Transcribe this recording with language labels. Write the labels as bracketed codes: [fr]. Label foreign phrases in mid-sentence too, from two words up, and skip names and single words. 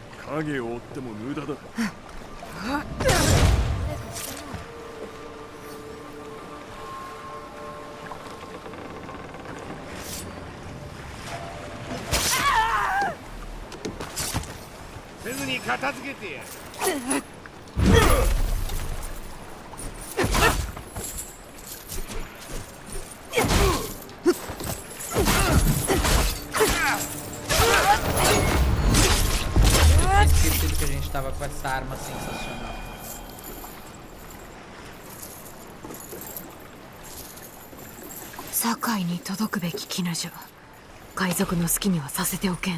[ja] 影を追っても無駄だ。すぐに片付けてやる。 [pt] Esquecido que a gente tava com essa arma sensacional. [ja] 堺に届くべき絹じゃ。海賊の好きにはさせておけん。